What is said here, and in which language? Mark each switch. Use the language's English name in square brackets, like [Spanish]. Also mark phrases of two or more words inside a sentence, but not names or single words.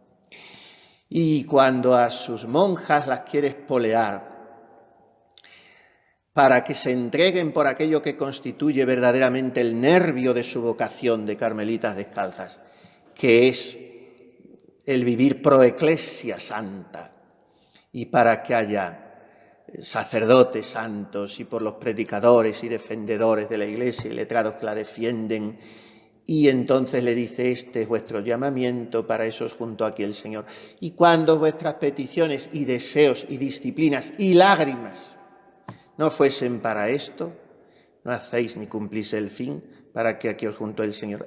[Spanish] Y cuando a sus monjas las quiere espolear para que se entreguen por aquello que constituye verdaderamente el nervio de su vocación de carmelitas descalzas, que es el vivir [Latin] pro ecclesia santa, [Spanish] y para que haya sacerdotes santos y por los predicadores y defendedores de la Iglesia y letrados que la defienden. Y entonces le dice, este es vuestro llamamiento, para eso os junto aquí el Señor. Y cuando vuestras peticiones y deseos y disciplinas y lágrimas no fuesen para esto, no hacéis ni cumplís el fin, para que aquí os junto el Señor.